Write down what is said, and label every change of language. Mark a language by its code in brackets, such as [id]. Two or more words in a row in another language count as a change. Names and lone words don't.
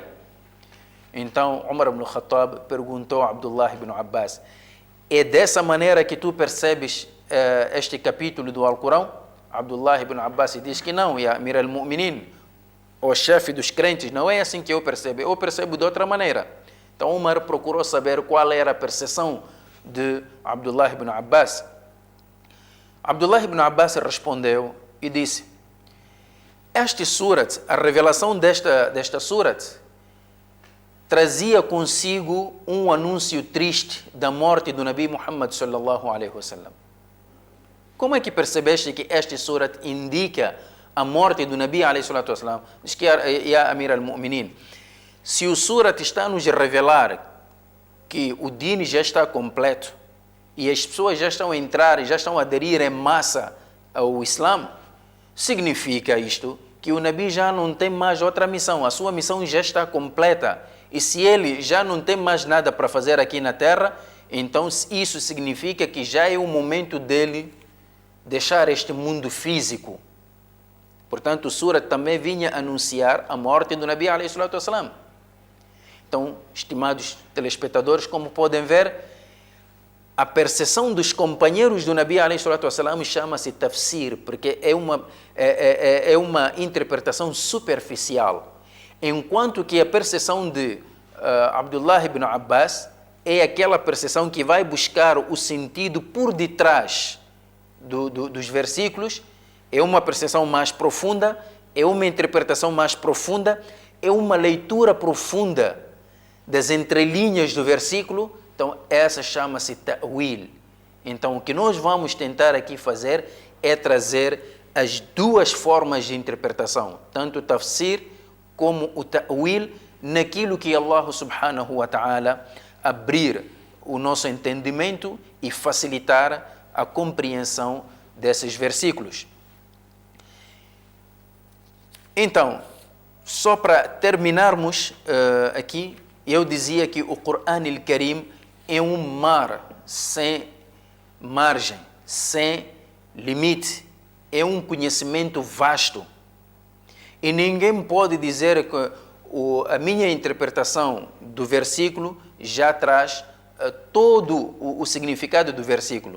[pt] Então, Umar ibn Khattab perguntou a Abdullah ibn Abbas: é dessa maneira que tu percebes este capítulo do Alcorão? Abdullah ibn Abbas diz que não, [ar] يا أمير المؤمنين, [pt] o chefe dos crentes, não é assim que eu percebo de outra maneira. Então Umar procurou saber qual era a percepção de Abdullah ibn Abbas. Abdullah ibn Abbas respondeu e disse: este surat, a revelação desta surat, trazia consigo um anúncio triste da morte do Nabi Muhammad [ar] صلى الله عليه وسلم. [pt] Como é que percebeste que este surat indica a morte do Nabi [ar] عليه الصلاة والسلام? [pt] Diz que, [ar] يا أمير المؤمنين, [pt] se o surat está a nos revelar que o deen já está completo e as pessoas já estão a entrar, já estão a aderir em massa ao Islã, significa isto que o Nabi já não tem mais outra missão, a sua missão já está completa. E se ele já não tem mais nada para fazer aqui na Terra, então isso significa que já é o momento dele deixar este mundo físico. Portanto, o surat também vinha anunciar a morte do Nabi [ar] عليه الصلاة والسلام. [pt] Então, estimados telespectadores, como podem ver, a percepção dos companheiros do Nabi [ar] عليه الصلاة والسلام [pt] chama-se tafsir, porque é uma interpretação superficial. Enquanto que a percepção de Abdullah ibn Abbas é aquela percepção que vai buscar o sentido por detrás dos versículos. É uma percepção mais profunda, é uma interpretação mais profunda, é uma leitura profunda das entrelinhas do versículo. Então, essa chama-se ta'wil. Então, o que nós vamos tentar aqui fazer é trazer as duas formas de interpretação, tanto o tafsir como o ta'wil, naquilo que Allah [ar] سبحانه وتعالى [pt] abrir o nosso entendimento e facilitar a compreensão desses versículos. Então, só para terminarmos aqui, eu dizia que o Qur'an al-Karim é um mar sem margem, sem limite. é um conhecimento vasto. E ninguém pode dizer que a minha interpretação do versículo já traz todo o significado do versículo.